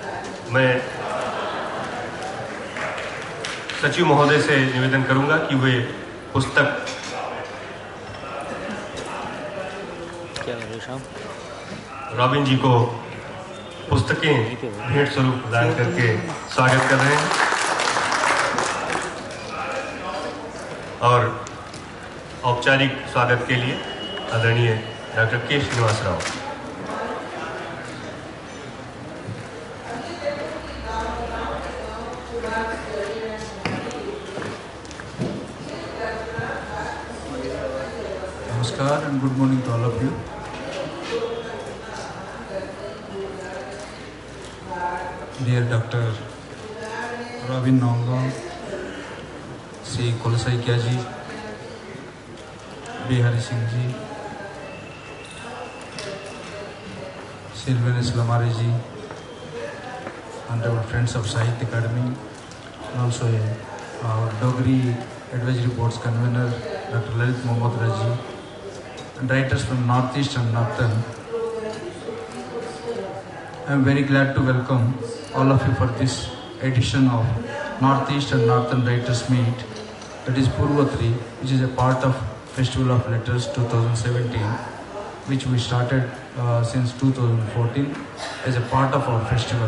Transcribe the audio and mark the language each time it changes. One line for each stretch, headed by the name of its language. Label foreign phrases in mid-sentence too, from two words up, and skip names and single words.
Hindi: मैं सचिव महोदय से निवेदन करूंगा कि वे पुस्तक रॉबिन जी को पुस्तकें भेंट स्वरूप प्रदान करके स्वागत कर रहे हैं और औपचारिक स्वागत के लिए आदरणीय डॉक्टर के श्रीनिवास राव।
English: Namaskar and good morning to all of you. Dear Dr. Rabindra, Sri Kolsaikia ji, Bihari Singh ji, Sylvanus Lamare ji, honorable friends of Sahitya Academy, and also our Dogri Advisory Board's convener, Dr. Lalit Mohammad Raji, and writers from Northeast and Northern. I am very glad to welcome all of you for this edition of Northeast and Northern Writers Meet, that is Purvottari, which is a part of Festival of Letters 2017, which we started since 2014 as a part of our festival.